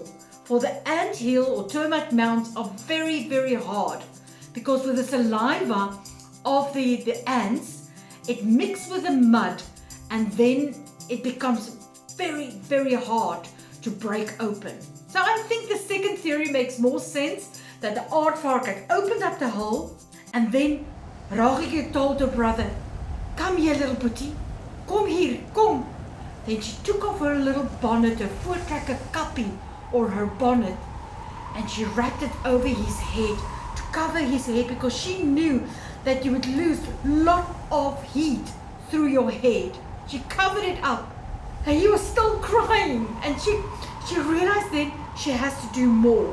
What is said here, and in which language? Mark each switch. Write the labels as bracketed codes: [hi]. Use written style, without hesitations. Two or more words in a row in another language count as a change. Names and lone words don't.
[en] For the anthill or termite mounds are very, very hard because with the saliva of the ants, it mixes with the mud and then it becomes very, very hard to break open. So I think the second theory makes more sense, that the aardvark had opened up the hole and then Racheltjie told her brother, come here little Boetie, [af] kom hier, kom. [en] Then she took off her little bonnet, her [af] voortrekker kappie [en] or her bonnet, and she wrapped it over his head to cover his head because she knew that you would lose a lot of heat through your head. She covered it up and he was still crying, and she realized then she has to do more.